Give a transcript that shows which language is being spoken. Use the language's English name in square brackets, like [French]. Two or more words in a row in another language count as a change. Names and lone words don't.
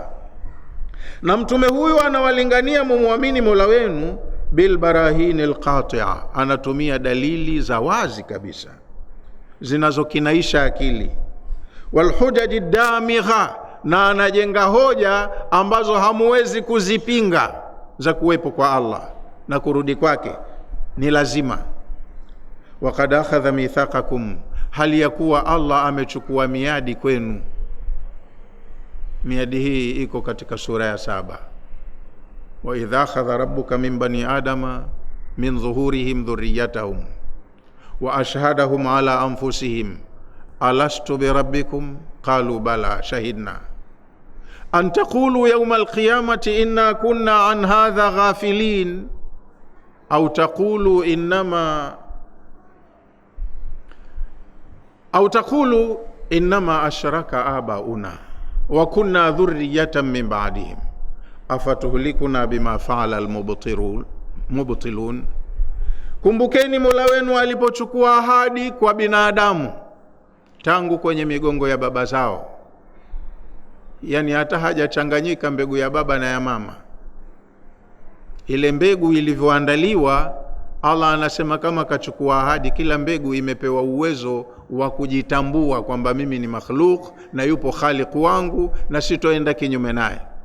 [Swahili] Na mtume huyu anawalingania mumuamini Mola wenu [Arabic] بالبراهين القاطعة, [Swahili] anatumia dalili za wazi kabisa zinazokinaisha akili, [Arabic] والحجج الدامغة, [Swahili] na anajenga hoja ambazo hamuwezi kuzipinga za kuwepo kwa Allah na kurudi kwake ni lazima. [Arabic] وقد أخذ ميثاقكم, [Swahili] hali ya kuwa Allah amechukua miadi kwenu. Miadi hii iko katika sura ya 7. [Arabic] وإذ أخذ ربك من بني آدم من ظهورهم ذريتهم وأشهدهم على أنفسهم ألست بربكم قالوا بلى شهدنا أن تقولوا يوم القيامة إنا كنا عن هذا غافلين أو تقولوا إنما أشرك آباؤنا وكنا ذرية من بعدهم أفتهلكنا بما فعل المبطلون. [Swahili] Kumbukeni Mola wenu alipochukua ahadi kwa binadamu tangu kwenye migongo ya baba zao, yani hata hajachanganyika mbegu ya baba na ya mama. Ile mbegu ilivyoandaliwa, Allah anasema kama kachukua ahadi, kila mbegu imepewa uwezo wa kujitambua kwamba mimi ni makhluk na yupo khaliq wangu na sitoenda kinyume naye.